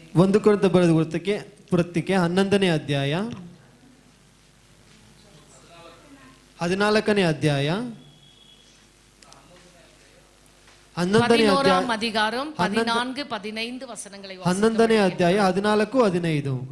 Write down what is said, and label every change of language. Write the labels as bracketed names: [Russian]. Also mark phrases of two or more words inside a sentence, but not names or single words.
[Kannada] 1 ಕೊರಿಂಥ ಬರೆದ ಪತ್ರಿಕೆ 11ನೇ ಅಧ್ಯಾಯ 14ನೇ ಅಧ್ಯಾಯ [Tamil] 11ஆம் அதிகாரம் 14-15 வசனங்களை [Kannada] 11ನೇ ಅಧ್ಯಾಯ 14-15.